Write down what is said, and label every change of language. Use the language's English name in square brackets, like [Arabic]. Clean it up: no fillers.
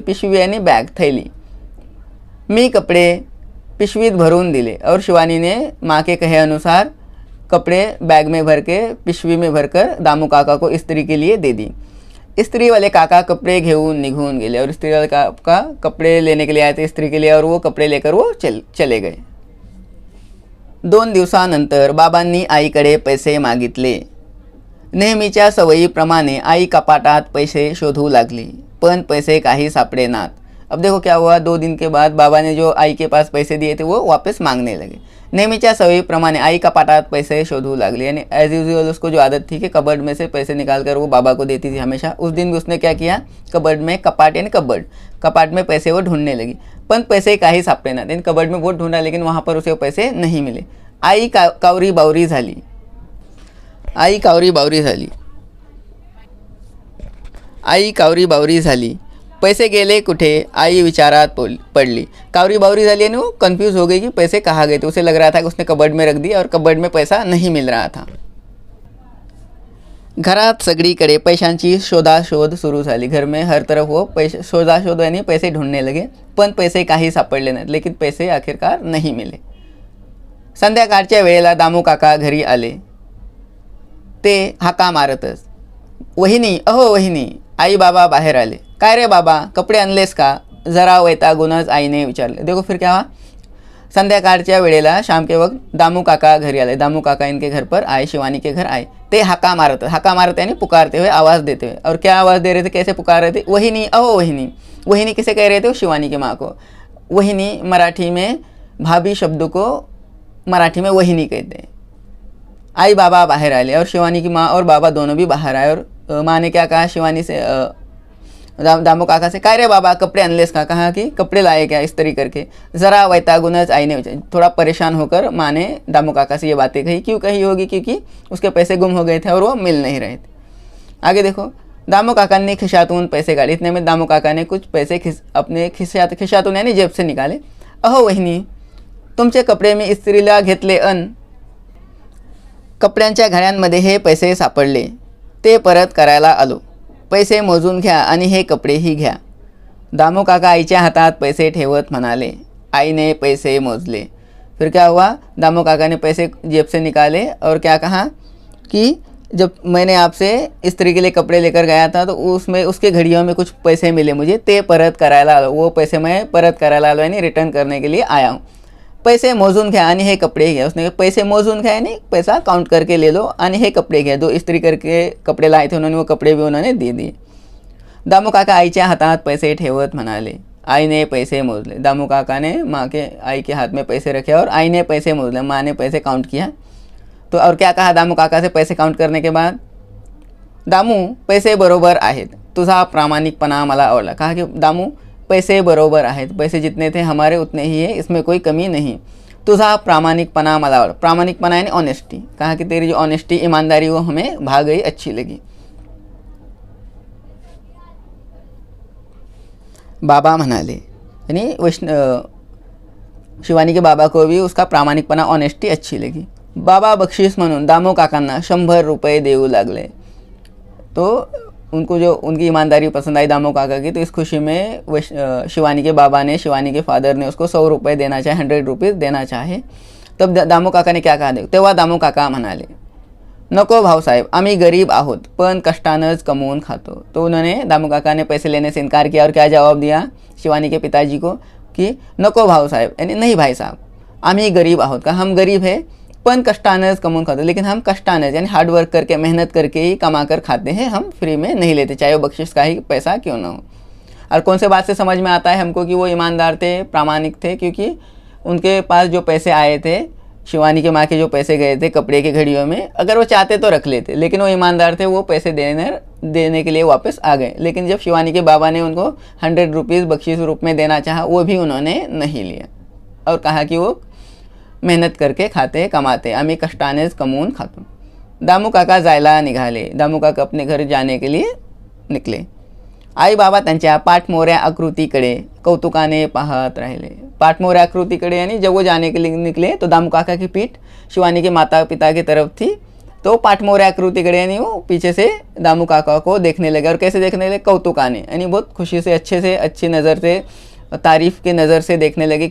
[Hindi] पिशवी यानी बैग, थैली। [Marathi] मी कपड़े पिशवीत भरून दिले [Hindi] और शिवानी ने माँ के कहे अनुसार कपड़े बैग में भर के पिशवी में भरकर दामू काका को इस्त्री के लिए दे दी। [Marathi] इस्त्री वाले काका कपड़े घेऊन निघून गेले [Hindi] और इस्त्री वाले काका कपड़े लेने के लिए आए थे इस्त्री के लिए और वो कपड़े लेकर वो चले गए। [Marathi] 2 दिवसानंतर बाबांनी आईकडे पैसे मागितले। नेहमीच्या सवयीप्रमाणे आई कपाटात पैसे शोधू लागली, पण पैसे काही सापडेनात। [Hindi] अब देखो क्या हुआ, 2 दिन के बाद बाबा ने जो आई के पास पैसे दिए थे वो वापस मांगने लगे। [Marathi] नेहमीच्या सवयीप्रमाणे आई कपाटात पैसे शोधू लागली, [Hindi] यानी एज यूजुअल उसको जो आदत थी कि कबर्ड में से पैसे निकाल कर वो बाबा को देती थी हमेशा। उस दिन भी उसने क्या किया, कबर्ड में, कपाट यानी कबर्ड, कपाट में पैसे वो ढूंढने लगी, [Marathi] पण पैसे काही सापडेना। [Hindi] यानी कबर्ड में वो ढूंढा लेकिन वहाँ पर उसे पैसे नहीं मिले। [Marathi] आई कावरी बावरी झाली, आई कावरी बावरी झाली, आई कावरी बावरी झाली, पैसे गेले कुठे, आई विचारात पडली। [Hindi] कावरी बावरी झाली यानी वो कंफ्यूज हो गई कि पैसे कहाँ गए थे। उसे लग रहा था कि उसने कबर्ड में रख दिया और कबर्ड में पैसा नहीं मिल रहा था। [Marathi] घरात सगळीकडे पैशांची शोधाशोध सुरू झाली। [Hindi] घर में हर तरफ वो पैसे शोधाशोध यानी पैसे ढूंढने लगे, [Marathi] पण पैसे काही सापडले नाहीत, [Hindi] लेकिन पैसे आखिरकार नहीं मिले। [Marathi] संध्याकाळच्या वेळेला दामू काका घरी आले। ते हाका मारतच, वहिनी, अहो वहिनी। आई बाबा बाहेर आले। काय रे बाबा, कपडे आणलेस का, जरा वैतागूनच आईने विचारले। [Hindi] देखो फिर क्या हुआ, संध्याकाळच्या वेळेला शाम के वक्त दामू काका घरी आए। दामू काका इनके घर पर आए, शिवानी के घर आए। ते हाका मारते यानी पुकारते हुए, आवाज़ देते हुए। और क्या आवाज़ दे रहे थे, कैसे पुकार रहे थे, वहिनी, अहो वहिनी। वहिनी किसे कह रहे थे, शिवानी की माँ को। वहिनी मराठी में भाभी शब्द को मराठी में वहिनी कहते हैं। आई बाबा बाहर आए और शिवानी की माँ और बाबा दोनों भी बाहर आए। और माँ ने क्या कहा शिवानी से, दामू काका से, [Marathi] काय रे बाबा, कपड़े अनलेस का, [Hindi] कहा कि कपड़े लाए क्या इस्त्री करके। ज़रा वैतागुनज आई ने, थोड़ा परेशान होकर माँ ने दामू काका से ये बातें कही। क्यों कही होगी, क्योंकि उसके पैसे गुम हो गए थे और वो मिल नहीं रहे थे। आगे देखो, दामू काका ने खिशातून पैसे काढे। इतने में दामू काका ने कुछ पैसे अपने खिशातून यानी जेब से निकाले। [Marathi] अहो वहिनी, तुमचे कपडे मी इस्त्रीला घेतले अन कपड्यांच्या घड्यांमध्ये हे पैसे सापडले, ते परत करायला आलो। पैसे मोजून घ्या आणि हे कपडेही घ्या। दामू काका आईच्या हातात पैसे ठेवत म्हणाले। आईने पैसे मोजले। [Hindi] फिर क्या हुआ, दामू काका ने पैसे जेब से निकाले और क्या कहा कि जब मैंने आपसे इस्त्री के लिए कपड़े लेकर गया था तो उसमें उसके घड़ियों में कुछ पैसे मिले मुझे, [Marathi] ते परत करायला आलो। [Hindi] वो पैसे मैं परत करायला आलो यानी रिटर्न करने के लिए आया हूँ। [Marathi] पैसे मोजून घ्या आणि हे कपडे घ्या। [Hindi] उसने पैसे मोजून घ्या यानी पैसा काउंट करके ले लो आणि हे कपडे घ्या। दो इस्त्री करके कपड़े लाए थे उन्होंने, वो कपड़े भी उन्होंने दे दिए। [Marathi] दामू काका आईच्या हातात पैसे ठेवत म्हणाले। आई ने पैसे मोजले। [Hindi] दामू काका ने माँ के आई के हाथ में पैसे रखे और आई ने पैसे मोजले। माँ ने पैसे काउंट किया। तो और क्या कहा दामू काका से पैसे काउंट करने के बाद, [Marathi] दामू पैसे बरोबर आहेत, तुझा प्रामाणिकपणा मला आवडला। [Hindi] कहा कि [Marathi] दामू पैसे बरोबर आहेत, [Hindi] पैसे जितने थे हमारे उतने ही है, इसमें कोई कमी नहीं। [Marathi] तुझा प्रामाणिकपणा मला आवडला। [Hindi] प्रामाणिकपणा यानी ऑनेस्टी। कहा कि तेरी जो ऑनेस्टी, ईमानदारी वो हमें भा गई, अच्छी लगी। बाबा म्हणाले, यानी शिवानी के बाबा को भी उसका प्रामाणिकपणा, ऑनेस्टी अच्छी लगी। [Marathi] बाबा बख्शीस म्हणून दामू काकांना 100 रुपये देऊ लागले। [Hindi] तो उनको जो उनकी ईमानदारी पसंद आई दामू काका की, तो इस खुशी में शिवानी के बाबा ने, शिवानी के फादर ने उसको 100 रुपये देना चाहे, 100 रुपीज़ देना चाहे। तब दामू काका ने क्या कहा, [Marathi] तेव्हा दामू काका म्हणाले, नको भाऊसाहेब, आम्ही गरीब आहोत पण कष्टानंच कमवून खातो। [Hindi] तो उन्होंने, दामू काका ने पैसे लेने से इनकार किया और क्या जवाब दिया शिवानी के पिताजी को कि नको भाऊसाहेब, यानी नहीं भाई साहब, [Marathi] आम्ही गरीब आहोत। [Hindi] का हम गरीब है [Marathi] पण कष्टानंच कमवून खाते, [Hindi] लेकिन हम कष्टानंच यानी हार्ड वर्क करके, मेहनत करके ही कमा कर खाते हैं, हम फ्री में नहीं लेते, चाहे वो बख्शिश का ही पैसा क्यों ना हो। और कौन से बात से समझ में आता है हमको कि वो ईमानदार थे, प्रामाणिक थे, क्योंकि उनके पास जो पैसे आए थे, शिवानी के माँ के जो पैसे गए थे कपड़े के घड़ियों में, अगर वो चाहते तो रख लेते, लेकिन वो ईमानदार थे, वो पैसे देने के लिए वापस आ गए। लेकिन जब शिवानी के बाबा ने उनको 100 रुपीज़ बख्शीश रूप में देना चाहा, वो भी उन्होंने नहीं लिया और कहा कि वो मेहनत करके खाते कमाते, [Marathi] आम्ही कष्टानेच कमवून खातो. दामू काका जायला निघाले. [Hindi] दामू काका अपने घर जाने के लिए निकले. [Marathi] आई बाबा त्यांच्या पाठमोऱ्या आकृतीकडे कौतुकाने पाहत राहिले. [Hindi] पाठमोऱ्या आकृतीकडे यानी जब वो जाने के लिए निकले तो दामू काका की पीठ शिवानी के माता पिता की तरफ थी. तो पाठमोऱ्या आकृतीकडे यानी वो पीछे से दामू काका को देखने लगे. और कैसे देखने लगे? कौतुकाने, यानी बहुत खुशी से, अच्छी नज़र से, तारीफ़ के नज़र से देखने लगे.